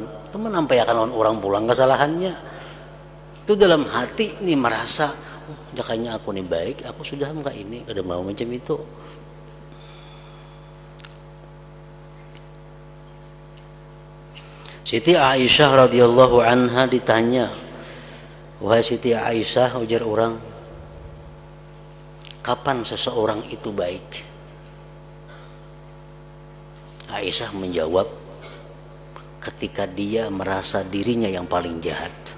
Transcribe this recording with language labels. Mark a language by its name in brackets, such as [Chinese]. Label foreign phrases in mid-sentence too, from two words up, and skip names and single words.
[Indonesian] Itu menampaikan orang pulang kesalahannya. Itu dalam hati nih merasa, oh, jakanya aku nih baik, aku sudah enggak ini, kada mau macam itu. Siti Aisyah [Arabic] radhiyallahu anha [Indonesian] ditanya, wahai Siti Aisyah, ujar orang, kapan seseorang itu baik? Aisyah menjawab, ketika dia merasa dirinya yang paling jahat.